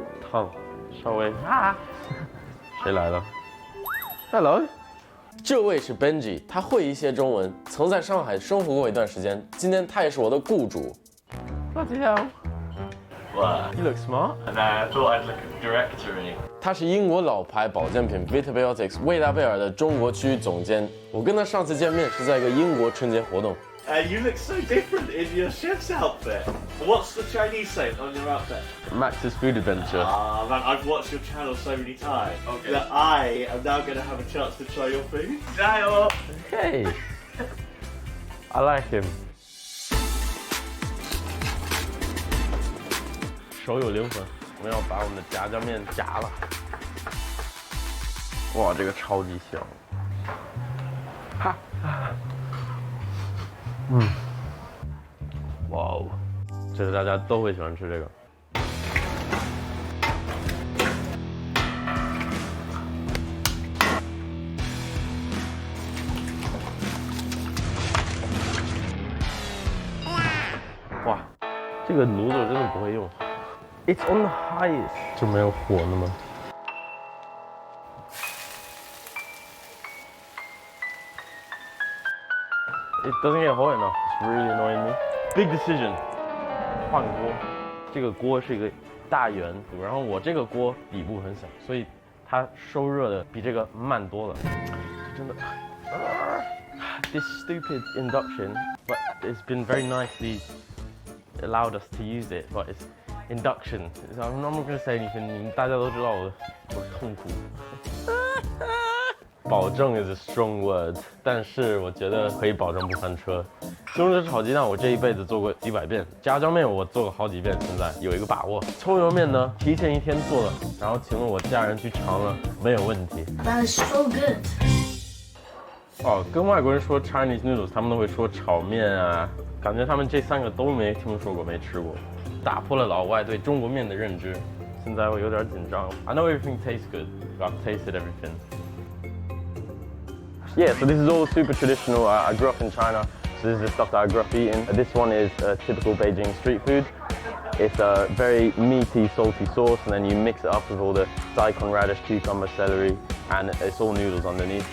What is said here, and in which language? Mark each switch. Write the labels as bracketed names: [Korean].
[Chinese] 烫，稍微啊，谁来了 ？Hello， 这位是 Benji， 他会一些中文，曾在上海生活过一段时间，今天他也是我的雇主。 [English] Bloody hell. What? You look smart. And I thought I'd look directory. [Chinese] 他是英国老牌保健品 Vitabiotics 魏大贝尔的中国区域总监。我跟他上次见面是在一个英国春节活动。 [English] You look so different in your chef's outfit. What's the Chinese saying on your outfit? MaxFoodAdventure. Man, I've watched your channel so many times Okay. that I am now going to have a chance to try your food. [Chinese] 加油! [English] Hey, I like him. [Chinese] 手有灵魂，我们要把我们的炸酱面夹了。哇，这个超级香！哈，哇哦，这个大家都会喜欢吃这个。哇，这个炉子我真的不会用。 [English] It's on the highest， [Chinese] 就没有火那么。 [English] It doesn't get hot enough. It's really annoying me. Big decision. [Chinese] 换锅，这个锅是一个大圆，然后我这个锅底部很小，所以它收热的比这个慢多了。真的。 [English] This stupid induction, but it's been very nicely allowed us to use it, but it's induction. I'm not going to say anything. [Chinese] 你们大家都知道我痛苦。保证 [English] is a strong word， [Chinese] 但是我觉得可以保证不翻车。西红柿炒鸡蛋我这一辈子做过100遍，炸酱面我做过好几遍，现在有一个把握。葱油面呢，提前1天做了，然后请了我家人去尝了，没有问题。 [English] That is so good. [Chinese] 哦，跟外国人说 [English] Chinese Noodles， [Chinese] 他们都会说炒面啊，感觉他们这3个都没听说过，没吃过，打破了老外对中国面的认知。现在我有点紧张。 [English] I know everything tastes good, but I've tasted everything. Yeah, so this is all super traditional. I grew up in China, so this is the stuff that I grew up eating. This one is typical Beijing street food. It's a very meaty, salty sauce, and then you mix it up with all the daikon, radish, cucumber, celery, and it's all noodles underneath.